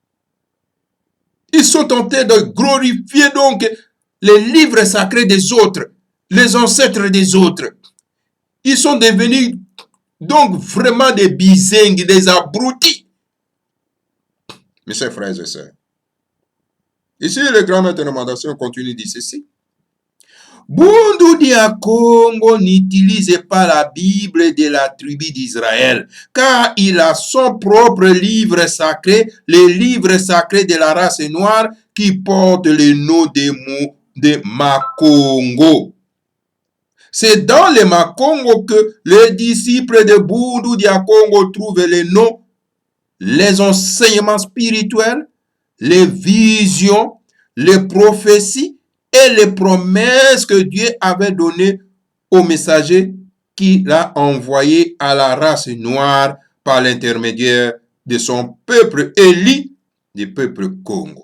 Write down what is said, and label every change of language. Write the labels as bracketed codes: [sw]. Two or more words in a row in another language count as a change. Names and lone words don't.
[fr] Ils sont tentés de glorifier donc les livres sacrés des autres, les ancêtres des autres. Ils sont devenus donc vraiment des bizingues, des abrutis. Mes chers frères et sœurs, ici le grand maître de mandation continue de dire ceci. Bundu dia Congo n'utilise pas la Bible de la tribu d'Israël, car il a son propre livre sacré, les livres sacrés de la race noire qui porte le nom de Makongo. C'est dans le Makongo que les disciples de Bundu dia Congo trouvent les noms, les enseignements spirituels, les visions, les prophéties et les promesses que Dieu avait données aux messagers qu'il a envoyés à la race noire par l'intermédiaire de son peuple élu, du peuple Congo.